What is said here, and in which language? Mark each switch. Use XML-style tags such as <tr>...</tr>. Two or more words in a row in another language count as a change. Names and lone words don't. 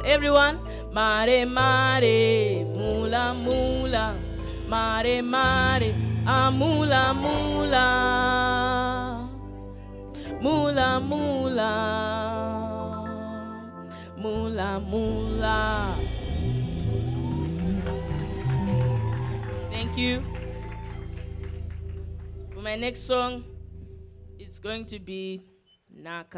<en>Everyone, mare mare, mula mula, mare mare, amula mula, mula mula, mula mula. Thank you. For my next song, it's going to be Naka.</en>